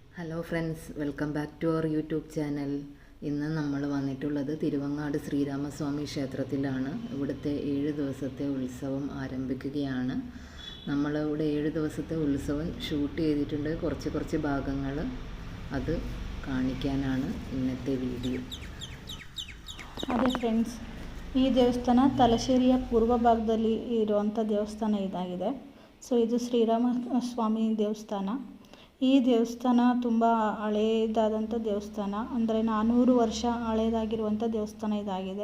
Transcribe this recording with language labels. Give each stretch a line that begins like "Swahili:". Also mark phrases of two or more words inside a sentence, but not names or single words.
English: Hello friends, welcome back to our YouTube channel.
Malayalam: ഇന്ന് നമ്മൾ വന്നിട്ടുള്ളത് തിരുവങ്ങാട് ശ്രീരാമസ്വാമി ക്ഷേത്രത്തിലാണ്. ഇവിടുത്തെ 7 ദിവസത്തെ ഉത്സവം ആരംഭിക്കുകയാണ്. നമ്മളിവിടെ 7 ദിവസത്തെ ഉത്സവം ഷൂട്ട് ചെയ്തിട്ടുണ്ട്. കുറച്ച് ഭാഗങ്ങൾ അത് ಕಾಣಿಕಾನಾണ് ഇന്നത്തെ വീഡിയോ.
Kannada: ಅದೇ ಫ್ರೆಂಡ್ಸ್, ಈ ದೇವಸ್ಥಾನ ತಲಶೇರಿಯ ಪೂರ್ವ ಭಾಗದಲ್ಲಿ ಇರುವಂಥ ದೇವಸ್ಥಾನ ಇದಾಗಿದೆ. ಸೊ ಇದು ಶ್ರೀರಾಮಸ್ವಾಮಿ ದೇವಸ್ಥಾನ. ಈ ದೇವಸ್ಥಾನ ತುಂಬ ಹಳೆಯದಾದಂಥ ದೇವಸ್ಥಾನ, ಅಂದರೆ 400 ವರ್ಷ ಹಳೆಯದಾಗಿರುವಂಥ ದೇವಸ್ಥಾನ ಇದಾಗಿದೆ.